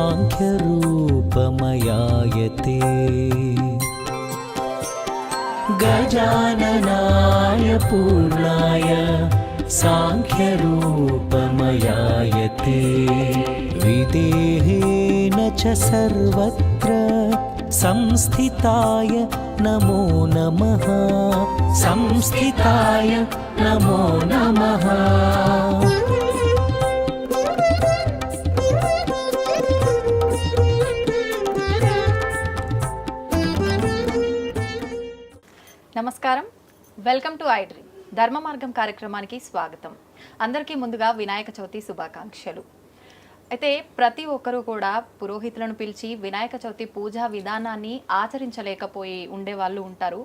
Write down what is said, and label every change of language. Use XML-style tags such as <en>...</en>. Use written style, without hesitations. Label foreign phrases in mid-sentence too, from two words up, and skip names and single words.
<sa>साङ्ख्यरूपमयायते गजाननाय पूर्णाय साङ्ख्यरूपमयायते विदेहेन च सर्वत्र संस्थिताय नमो नमः संस्थिताय नमो नमः</sa> <te>నమస్కారం,</te> <en>welcome to</en> <te>ఐ డ్రీమ్ ధర్మ మార్గం కార్యక్రమానికి స్వాగతం. అందరికీ ముందుగా వినాయక చవితి శుభాకాంక్షలు. అయితే ప్రతి ఒక్కరూ కూడా పురోహితులను పిలిచి వినాయక చవితి పూజా విధానాన్ని ఆచరించలేకపోయి ఉండే వాళ్ళు ఉంటారు.</te>